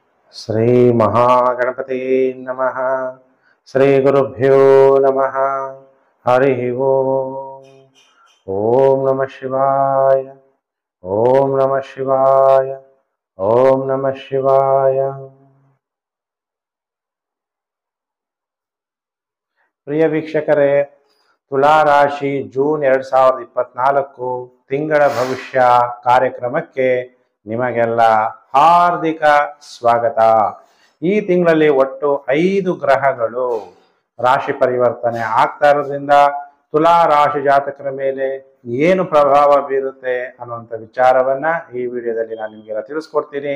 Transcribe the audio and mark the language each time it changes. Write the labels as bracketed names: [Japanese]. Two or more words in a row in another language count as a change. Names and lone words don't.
[Sanskrit] ಶ್ರೀ ಮಹಾಗಣಪತಿ ನಮಃ. ಶ್ರೀ ಗುರುಭ್ಯೋ ನಮಃ. ಹರಿ ಓಂ. ಓಂ ನಮಃ ಶಿವಾಯ. ಓಂ ನಮಃ ಶಿವಾಯ. ಓಂ ನಮಃ ಶಿವಾಯ. [Kannada] ಪ್ರಿಯ ವೀಕ್ಷಕರೇ, ತುಲಾ ರಾಶಿ ಜೂನ್ 2024 ತಿಂಗಳ ಭವಿಷ್ಯ ಕಾರ್ಯಕ್ರಮಕ್ಕೆ ನಿಮಗೆಲ್ಲ ಹಾರ್ದಿಕ ಸ್ವಾಗತ. ಈ ತಿಂಗಳಲ್ಲಿ ಒಟ್ಟು 5 ಗ್ರಹಗಳು ರಾಶಿ ಪರಿವರ್ತನೆ ಆಗ್ತಾ ಇರೋದ್ರಿಂದ ತುಲಾ ರಾಶಿ ಜಾತಕರ ಮೇಲೆ ಏನು ಪ್ರಭಾವ ಬೀರುತ್ತೆ ಅನ್ನುವಂಥ ವಿಚಾರವನ್ನ ಈ ವಿಡಿಯೋದಲ್ಲಿ ನಾನು ನಿಮಗೆಲ್ಲ ತಿಳಿಸ್ಕೊಡ್ತೀನಿ.